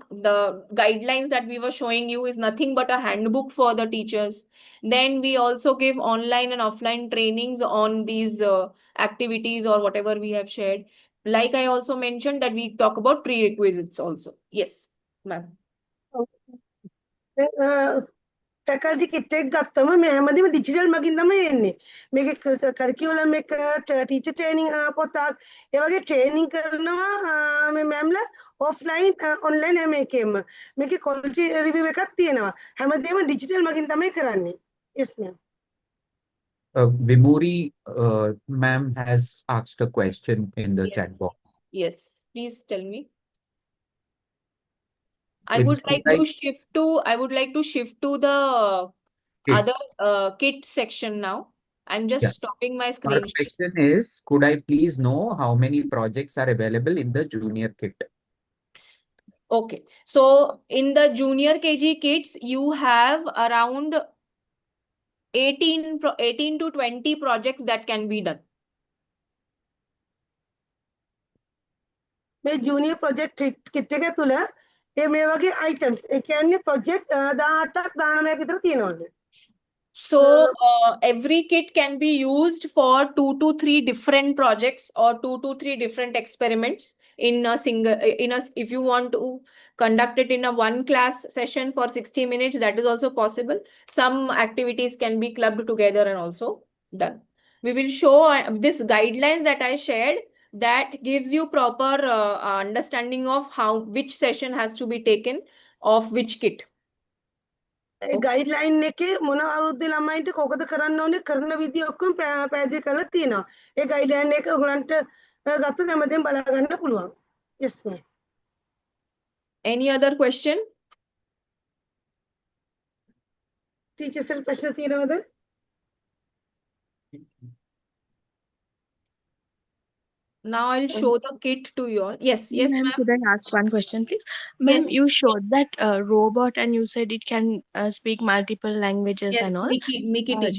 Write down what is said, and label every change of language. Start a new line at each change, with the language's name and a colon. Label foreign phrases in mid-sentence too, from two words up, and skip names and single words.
English: The guidelines that we were showing you is nothing but a handbook for the teachers. Then we also give online and offline trainings on these activities or whatever we have shared. Like I also mentioned that we talk about prerequisites also. Yes, ma'am. faculty kit
Sinhala: එක ගත්තම මේ හැමදේම ඩිජිටල් මගින් තමයි එන්නේ. මේකේ කරිකියුලම් එක
English: teacher training
Sinhala: පොතක් ඒ වගේ ට්‍රේනින් කරනවා මේ මෑම්ලා
English: offline online
Sinhala: හැම එකෙම. මේකේ
English: quality review
Sinhala: එකක් තියෙනවා. හැමදේම ඩිජිටල් මගින් තමයි කරන්නේ.
English: yes ma'am. Vibhuri ma'am has asked a question in the chat Yes. box. Yes, please tell me. I It's would like like to shift to the other kids. kit section now. I'm just Yeah. stopping my Our screen share. question is, could I please know how many projects are available in the junior kit? Okay, so in the junior KG kits, you have around 18 to 20 projects that can be done.
Sinhala: මේ
English: junior project kit
Sinhala: එක තුල මේ වගේ අයිටම්ස් ඒ කියන්නේ ප්‍රොජෙක්ට් 18ක් 19ක් විතර තියෙනවා.
English: So every kit can be used for 2 to 3 different projects or 2 to 3 different experiments in a single if you want to conduct it in a one class session for 60 minutes, that is also possible. Some activities can be clubbed together and also done. We will show this guidelines that I shared, that gives you proper understanding of how which session has to be taken of which kit.
Sinhala: ඒ ගයිඩ්ලයින් එකේ මොන අවුරුද්දේ ළමයින්ට කොකද කරන්න ඕනේ කරන විදිය ඔක්කොම පැහැදිලි කරලා තියෙනවා. ඒ ගයිඩ්ලයින් එක ඔයගලන්ට ගත්තොත් හැමදේම බලා ගන්න පුළුවන්.
English: yes ma'am. Any other question?
Sinhala: ටීචර්ස් ට ප්‍රශ්න තියෙනවද?
English: Now I'll show the kit to you all. Yes, yes, Ma'am, ma'am. could I ask one question, please? Ma'am, Yes. you showed that robot and you said it can speak multiple languages Yes, and all. Mickey teacher.